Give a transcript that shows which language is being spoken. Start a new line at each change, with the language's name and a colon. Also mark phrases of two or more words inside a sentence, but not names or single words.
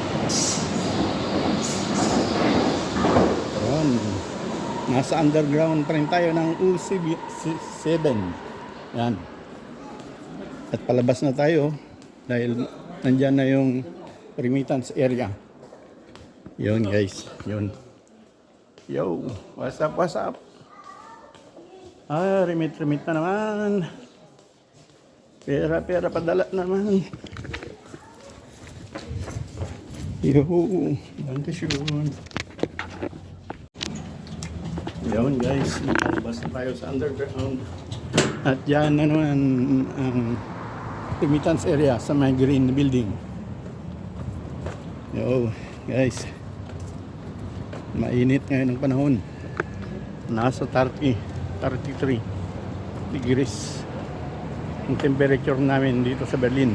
Filipino: Ayan. Nasa underground pa rin tayo ng UC7. Yan. At palabas na tayo dahil nandyan na yung
English: remittance area.
Filipino: Yun guys, yun.
English: Yo, what's up, what's up?
Filipino: Ah, remit na naman. Pera padala naman.
German: Yo, danke schön.
Filipino: Yun guys, palabas na tayo sa underground. At yan na naman ang
English: remittance area
Filipino: sa may green building.
English: Yo, guys.
Filipino: Mainit ngayon ang panahon. Nasa 33 degrees ang temperature namin dito sa Berlin.